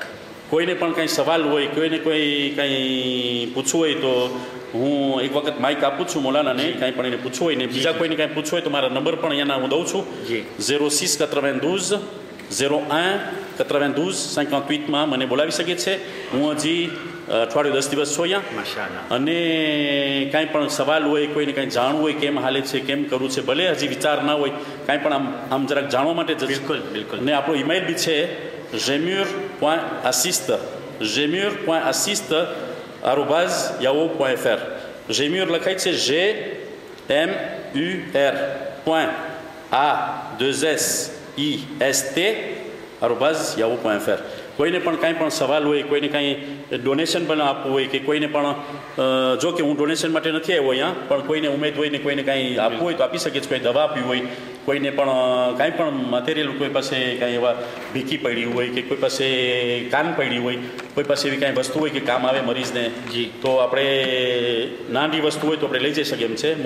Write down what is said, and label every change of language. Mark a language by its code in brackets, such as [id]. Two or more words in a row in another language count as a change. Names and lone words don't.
[gu] કોઈને પણ કંઈ સવાલ હોય, કોઈને કોઈ કંઈ પૂછવું હોય તો હું એક વખત માઇક આપું છું મોલાનાને, કાંઈ પણ એને પૂછવું હોય ને બીજા કોઈને કાંઈ પૂછવું હોય તો મારા નંબર પણ અહીંયાના હું દઉં છું 06 92 01 92 58માં મને બોલાવી શકે છે. હું હજી અઠવાડિયું 10 દિવસ છું અહીંયા. અને કાંઈ પણ સવાલ હોય, કોઈને કાંઈ જાણવું હોય કેમ હાલે છે, કેમ કરવું છે, ભલે હજી વિચાર ના હોય, કાંઈ પણ આમ જરાક જાણવા માટે જ. બિલકુલ બિલકુલ. અને આપણો ઈમેલ બી છે gemur.assist@yahoo.fr. gemur લખાય છે gemur.assist@yahoo.fr. કોઈને પણ કાંઈ પણ સવાલ હોય, કોઈને કાંઈ ડોનેશન પણ આપવું હોય કે કોઈને પણ જો કે હું ડોનેશન માટે નથી આવ્યો અહીંયા, પણ કોઈને ઉમેદ હોય ને કોઈને કાંઈ આપવું હોય તો આપી શકે છે. કોઈ દવા આપવી હોય, કોઈને પણ કાંઈ પણ મટીરિયલ, કોઈ પાસે કાંઈ એવા ભીખી પડી હોય કે કોઈ પાસે કાન પડી હોય, કોઈ પાસે એવી કાંઈ વસ્તુ હોય કે કામ આવે મરીઝને, તો આપણે નાની વસ્તુ હોય તો આપણે લઈ જઈ શકીએ એમ છે.